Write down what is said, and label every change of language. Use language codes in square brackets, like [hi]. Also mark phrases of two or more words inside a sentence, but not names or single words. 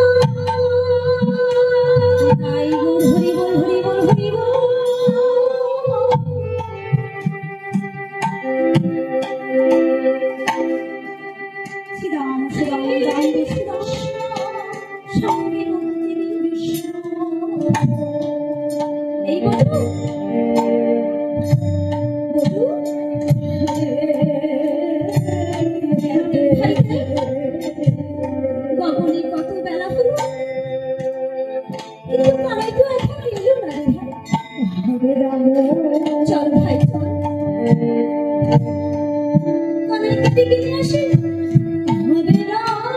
[bn] জয় গুরু হরি বোল হরি বোল হরি বোল শ্রী রাম শ্রী রাম জয় শ্রী রাম শ্রী বিষ্ণু এই বন্ধু গগনে কত বেলা হলো কিন্তু কানাই তো এখন এলো না রে চল ভাই চল কানাইকে ডেকে নিয়ে আসে হরে রাম